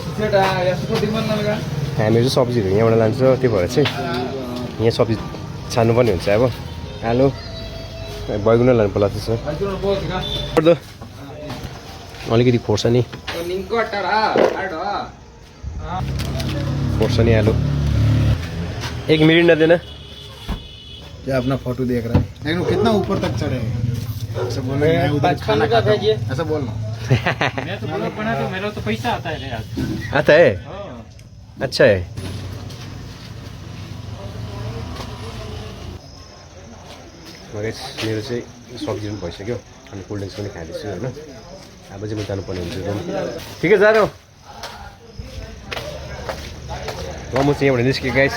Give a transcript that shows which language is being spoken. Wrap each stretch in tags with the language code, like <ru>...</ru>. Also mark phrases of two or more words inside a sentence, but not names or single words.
<ne>हामीहरू चाहिँ सब्जीहरू यहाँबाट लान्छ, त्यो भएर चाहिँ यहाँ सब्जी छान्नुपर्ने हुन्छ। अब आलु बैगुन लानु पर्ला त्यसो पर्दो, अलिकति खोर्सानी खोर्सानी आलु।</ne> <hi>एक मिरिंडा देना। क्या अपना फोटो देख रहा है, लेकिन कितना ऊपर तक चढ़े ऐसा बोल रहे हैं, उधर खाना खाता हूं ऐसा बोलना। मैं तो ब्लॉग बना तो मेरा तो पैसा आता है यार। आता है, अच्छा है।</hi> <ne>मेरो चाहिँ सब्जी पनि भइसक्यो अनि</ne> <en>cold drinks</en> <ne>पनि खाँदैछु होइन। अब चाहिँ म जानुपर्ने हुन्छ रुम। ठिकै जा रह्यो ल, म चाहिँ यहाँबाट निस्केँ गाइस।</ne>